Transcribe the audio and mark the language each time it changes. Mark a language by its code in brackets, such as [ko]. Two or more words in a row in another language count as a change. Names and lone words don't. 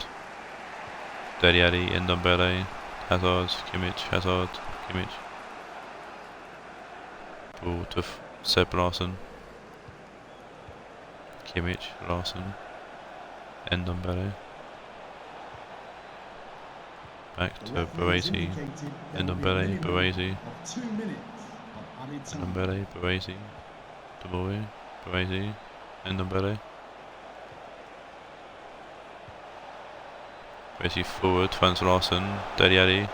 [en] Deli Ali. Ndombele. Hazard. Kimmich. Hazard. Kimmich. Ball to Seb Larsson. Kimmich. Larsson. Ndombele. Back to Baresi. Ndombele. Baresi. Ndombele. Baresi. De Boer. Baresi. Ndombele. Baresi forward. Finds Larsson. Deli Ali.